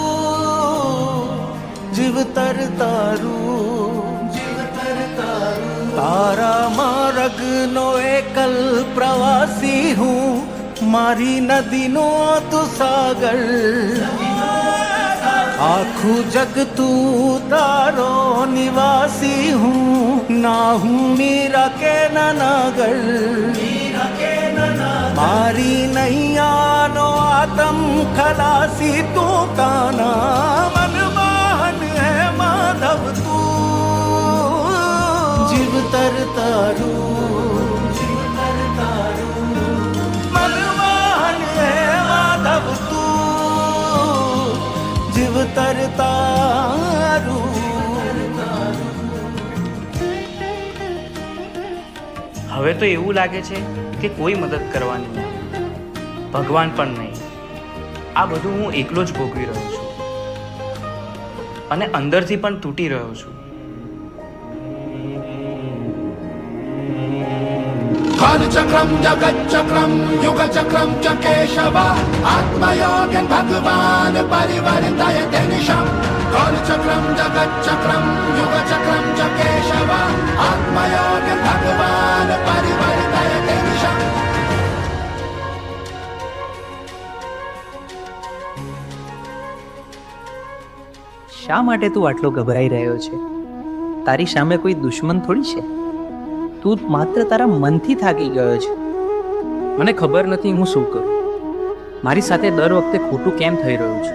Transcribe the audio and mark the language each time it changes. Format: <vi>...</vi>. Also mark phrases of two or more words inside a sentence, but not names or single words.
<gu>જીવ તર તારૂ, જીવ તર તારૂ, તારા માર્ગ નો એકલ પ્રવાસી હું, મારી નદી નો તું સાગર, આખું જગ તું તારો નિવાસી હું, ના હું મીરા કે નનાગર, મારી નૈયા નો આત્મ ખલાસી તું કાના, મનમોહન હે માધવ તું, જીવ તર તારૂ, જીવ તર તારૂ, મનમોહન હે માધવ તું, જીવ તર તારૂ. હવે તો એવું લાગે છે કે કોઈ મદદ કરવાની નહીં, ભગવાન પણ નહીં. આ બધું હું એકલો જ ભોગવી રહ્યો છું અને અંદરથી પણ તૂટી રહ્યો છું.</gu> <sa>कालचक्रं जगच्चक्रं युगचक्रं च केशव आत्मयोगेन भगवान् परिवर्तयते निशम् कालचक्रं जगच्चक्रं युगचक्रं च केशव आत्मयोगेन भगवान् परिवर्तयते निशम्</sa> <gu>શા માટે તું આટલો ગભરાઈ રહ્યો છે? તારી સામે કોઈ દુશ્મન થોડી છે. તું માત્ર તારા મનથી થાકી ગયો છે. મને ખબર નથી હું શું કરું. મારી સાથે દર વખતે ખોટું કેમ થઈ રહ્યું છે?</gu>